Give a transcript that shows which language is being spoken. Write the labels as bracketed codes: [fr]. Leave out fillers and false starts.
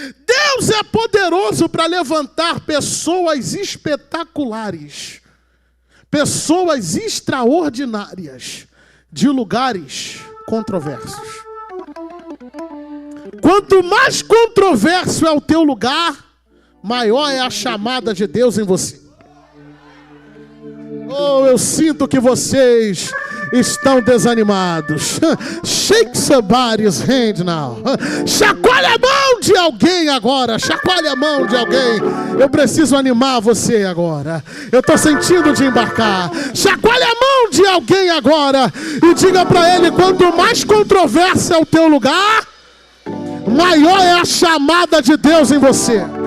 [pt] Deus é poderoso para levantar pessoas espetaculares, pessoas extraordinárias de lugares controversos. Quanto mais controverso é o teu lugar, maior é a chamada de Deus em você. Oh, eu sinto que vocês estão desanimados. [en] Shake somebody's hand now. [pt] Chacoalhe a mão de alguém agora. Chacoalhe a mão de alguém. Eu preciso animar você agora. Eu estou sentindo de embarcar. Chacoalhe a mão de alguém agora e diga para ele: quanto mais controverso é o teu lugar, maior é a chamada de Deus em você.